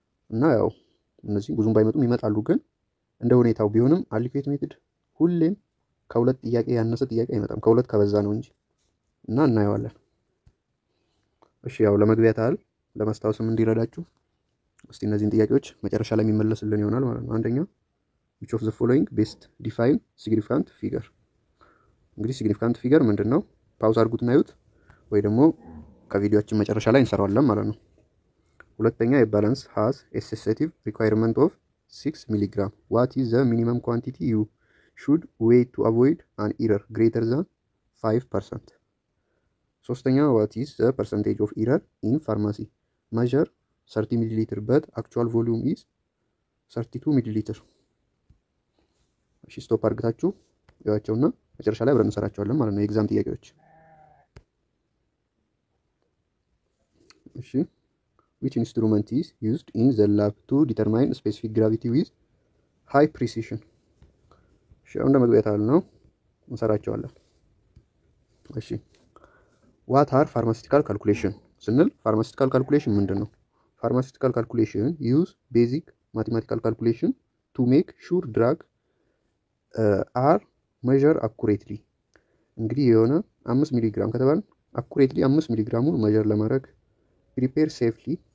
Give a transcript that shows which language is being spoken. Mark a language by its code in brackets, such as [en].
[am] እና ያው እነዚህ ብዙም ባይመጡም ይመጣሉ ግን እንደ ሁኔታው ቢሆንም አሊኬት ሜተድ ሁሌም ከሁለት ጥያቄ ያነሰ ጥያቄ አይመጣም፣ ከሁለት ከበዛ ነው እንጂ እና እናየዋለን። እሺ ያው ለመግቢያ ታል ለማስታወስም እንዲረዳችሁ እስቲ እነዚህን ጥያቄዎች መጨረሻ ላይ የሚመለስልን ይሆናል ማለት ነው። አንደኛ [en] which of the following best define significant figure። [am] እንግዲህ significant figure ምንድነው? ፓውዝ አድርጉት ናዩት ወይ ደግሞ ከቪዲዮአችን መጨረሻ ላይ እንሰራዋለን ማለት ነው። ሁለተኛ የባላንስ [en] has a sensitive requirement of 6 mg. what is the minimum quantity you should weigh to avoid an error greater than 5%? [am] ሶስተኛ [en] what is the percentage of error in pharmacy measure 30 ml but actual volume is 32 ml? [am] እሺ ስቶፕ አድርጋችሁ ያያቸውና መጨረሻ ላይ አብረን እንሰራቸዋለን ማለት ነው የኤግዛም ጥያቄዎች። እሺ [en] which instrument is used in the lab to determine specific gravity with high precision? [am] እሺ አሁን እንደመግቢያታል ነው እንሰራቸዋለን። እሺ [en] what are pharmaceutical calculation [am] ስንል pharmaceutical calculation ምንድነው? [en] pharmaceutical calculation use basic mathematical calculation to make sure drug are measure accurately። [am] እንግዲህ የሆነ 5 ሚሊ ግራም ከተባለ accurately 5 ሚሊ ግራሙን measure ለማድረግ [en] prepare safely